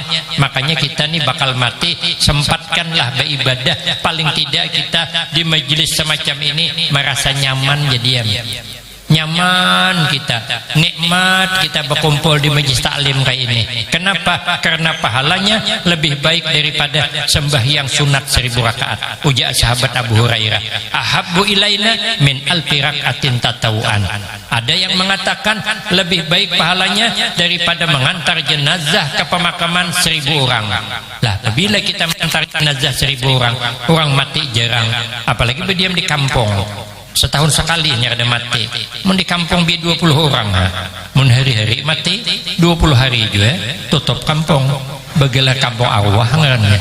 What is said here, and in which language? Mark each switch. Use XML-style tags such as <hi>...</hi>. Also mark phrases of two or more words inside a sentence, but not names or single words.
<id>Makanya kita ni bakal mati, sempatkanlah beribadah, paling tidak kita di majelis semacam ini merasa nyaman jadi nyaman kita, nikmat kita berkumpul di majlis taklim kayak ini. Kenapa? Karena pahalanya lebih baik daripada sembahyang sunat 1000 rakaat.</id> <bjn>Ujar sahabat Abu Hurairah,</bjn> <ar>أحب إلينا من ألف ركعة تطوعا.</ar> <id>Ada yang mengatakan lebih baik pahalanya daripada mengantar jenazah ke pemakaman 1000 orang. Lah, bila kita mengantar jenazah 1000 orang, orang mati jarang, apalagi berdiam di kampung.</id> <bjn>Setahun sekali ada mati. Mun di kampung bi 20 orang, mun hari-hari mati 20 hari juga tutup kampung, bagelah kampung arwah ngarannya.</bjn>